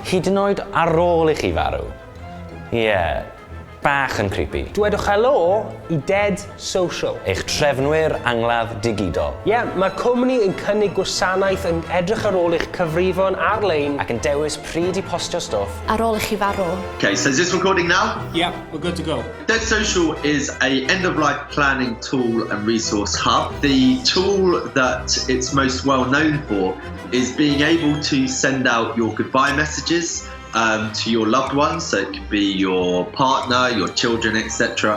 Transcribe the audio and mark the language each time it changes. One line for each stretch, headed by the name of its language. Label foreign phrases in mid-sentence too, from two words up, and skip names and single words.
Welsh: Hyd yn oed ar ôl i chi farw. Ie, bach yn creepy. Dwedwch helo i Dead Social. Eich trefnwyr angladd digidol. Ie, mae'r cwmni yn cynnig gwasanaeth yn edrych ar ôl eich cyfrifon ar-lein Ac yn dewis pryd i postio stwff. Ar ôl i chi farw.
English: Okay, so is this recording now? Yeah, we're good to go. Dead Social is a end-of-life planning tool and resource hub. The tool that it's most well known for is being able to send out your goodbye messages to your loved ones, so it could be your partner, your children, etc.